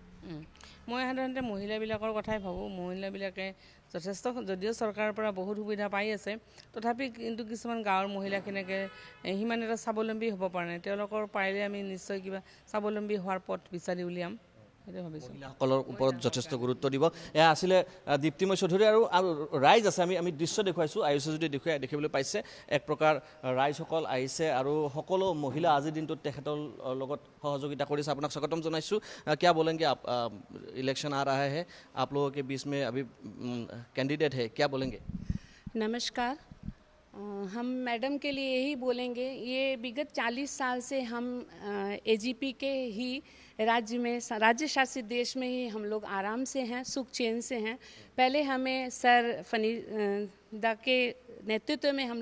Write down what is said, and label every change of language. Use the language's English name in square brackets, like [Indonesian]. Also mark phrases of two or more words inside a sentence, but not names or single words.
[Assamese] মই সাধাৰণতে মহিলাবিলাকৰ কথাই ভাবোঁ মহিলাবিলাকে যথেষ্ট যদিও চৰকাৰৰ পৰা বহুত সুবিধা পাই আছে তথাপি কিন্তু কিছুমান গাঁৱৰ মহিলাখিনিকে সিমান এটা স্বাৱলম্বী হ'ব পৰা নাই তেওঁলোকৰ পাৰিলে আমি নিশ্চয় কিবা স্বাৱলম্বী হোৱাৰ পথ বিচাৰি উলিয়াম মহিলাসকলৰ ওপৰত যথেষ্ট গুৰুত্ব দিব এয়া আছিলে দীপ্তিময় চৌধুৰী আৰু ৰাইজ আছে আমি দৃশ্য দেখুৱাইছোঁ আয়ুষে যদি দেখিবলৈ পাইছে এক প্ৰকাৰ ৰাইজসকল আহিছে আৰু সকলো মহিলা আজিৰ দিনটোত তেখেতৰ লগত সহযোগিতা কৰিছে আপোনাক স্বাগতম জনাইছোঁ [Hindi] क्या बोलेंगे आप इलेक्शन आ रहा है आप लोगों के बीच में अभी कैंडिडेट है क्या बोलेंगे नमस्कार हम मैडम के लिए यही बोलेंगे ये विगत 40 साल से हम AGP के ही राज्य शासित देश में ही हम लोग आराम से हैं सुख चैन से हैं पहले हमें सर फनीदा के नेतृत्व में हम